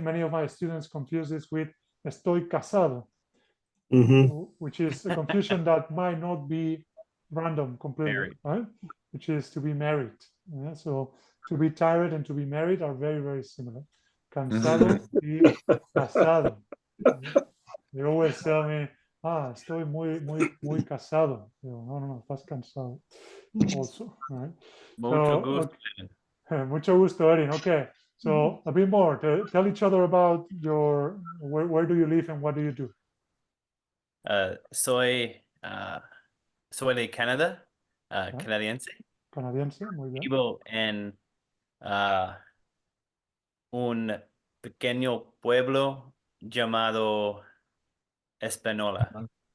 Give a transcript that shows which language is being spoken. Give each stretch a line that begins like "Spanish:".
English: Many of my students confuse this with
Spanish: estoy casado.
English: Which is a confusion that might not be random completely, right? Which is to be married. Yeah? So to be tired and to be married are very, very similar.
Spanish: Cansado y casado.
English: They always tell me,
Spanish: estoy muy casado. No, estás cansado.
English: Also, right?
Spanish: Mucho gusto.
English: Okay.
Spanish: Mucho gusto,
English: Erin. Okay. So a bit more. Tell each other about where do you live and what do you do?
Spanish: Soy de Canadá, canadiense. Canadiense, muy bien. Vivo en un pequeño pueblo llamado Espanola.